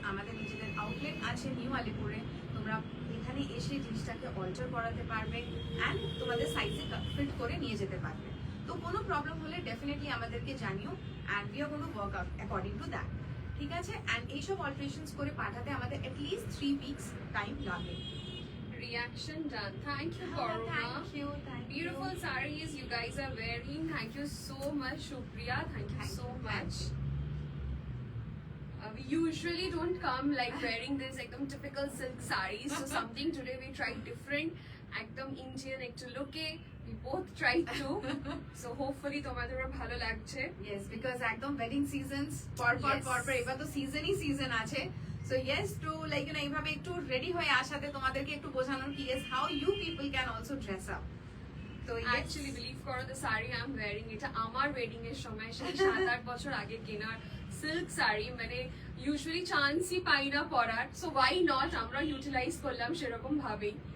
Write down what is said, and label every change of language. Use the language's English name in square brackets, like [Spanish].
[Bangla] আমাদের নিজেদের আউটলেট আছে নিউ আলিপুরে, তোমরা এখানে এসে জিনিসটাকে অল্টার করাতে পারবে অ্যান্ড তোমাদের সাইজে ফিট করে নিয়ে যেতে পারবে। তো কোনো প্রবলেম হলে ডেফিনেটলি আমাদেরকে জানিও [English] and we are gonna work out according to that, [Bangla] ঠিক আছে? অ্যান্ড এইসব অল্টারেশনস করে পাঠাতে আমাদের অ্যাটলিস্ট 3 weeks টাইম লাগে। [English] Reaction done. Thank you, Corona. Thank you. Beautiful sarees you guys are wearing. Thank you so much, Shukriya. Thank you so much. We usually don't come like wearing this ekdam typical silk sarees. So something today we tried different. Ekdam Indian ekটু লুকে we both tried to. So hopefully [Bangla] তোমাদের ভালো লাগছে. [English] Yes, because [Bangla] একদম wedding seasons পর এবার তো সিজনই season আছে। [English] So yes, to like you know [Bangla] এইভাবে একটু রেডি হয়ে আসাতে তোমাদেরকে একটু বোঝানোর কি [English] is how you people can also dress up. [Bangla] তো [English] Actually believe [Bangla] করো [English] the saree I'm wearing [Bangla] এটা আমার ওয়েডিং এর সময় সেই 7-8 বছর আগে কেনার সিল্ক শাড়ি, মানে ইউজুয়ালি চান্সই পাই না পরার, [English] so why not [Bangla] আমরা ইউটিলাইজ করলাম সেরকম ভাবেই।